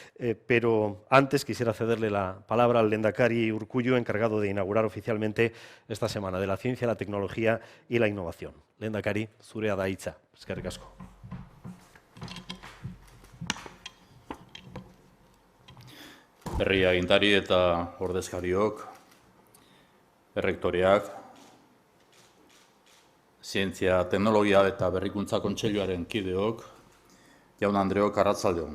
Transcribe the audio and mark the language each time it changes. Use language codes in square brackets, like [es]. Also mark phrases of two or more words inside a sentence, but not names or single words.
[es] Pero antes quisiera cederle la palabra al lehendakari Urkullu, encargado de inaugurar oficialmente esta Semana de la Ciencia, la Tecnología y la Innovación. [eu] Lehendakari, zurea da hitza. Eskerrik asko. Herri agintari eta ordezkariok, errektoreak, Zientzia, Teknologia eta Berrikuntza Kontseiluaren kideok, jaun Andreok, arratsaldeon.